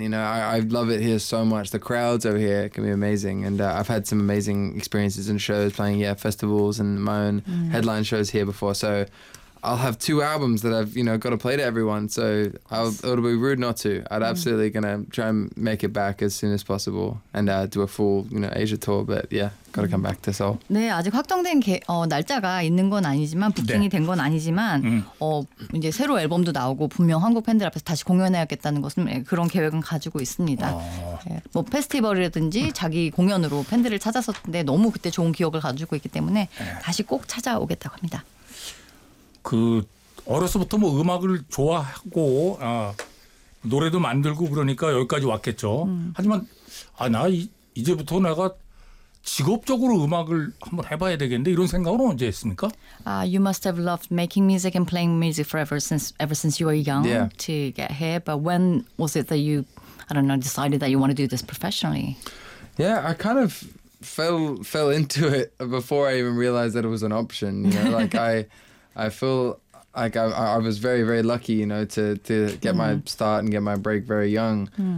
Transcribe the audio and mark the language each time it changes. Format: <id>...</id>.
<en>You know, I love it here so much. The crowds over here can be amazing, and I've had some amazing experiences and shows playing, festivals and my own headline shows here before. So I'll have two albums that I've, got to play to everyone. So it'll be rude not to. I'd absolutely gonna try and make it back as soon as possible and do a full, Asia tour. But yeah, gotta come back to Seoul.</en> <ko>네, 아직 확정된 날짜가 있는 건 아니지만 부킹이 된건 아니지만 이제 새로 앨범도 나오고 분명 한국 팬들 앞에서 다시 공연해야겠다는 것은 그런 계획은 가지고 있습니다. 뭐 페스티벌이라든지 자기 공연으로 팬들을 찾았었는데 너무 그때 좋은 기억을 가지고 있기 때문에 다시 꼭 찾아오겠다고 합니다. 그 어려서부터 뭐 음악을 좋아하고 노래도 만들고 그러니까 여기까지 왔겠죠. 하지만 이제부터 내가 직업적으로 음악을 한번 해봐야 되겠는데 이런 생각은 언제 했습니까?</ko> <en>You must have loved making music and playing music forever since you were young Yeah. to get here. But when was it that you, I don't know, decided that you want to do this professionally? Yeah, I kind of fell into it before I even realized that it was an option. You know, like I feel like I was very, very lucky, to get my start and get my break very young.</en>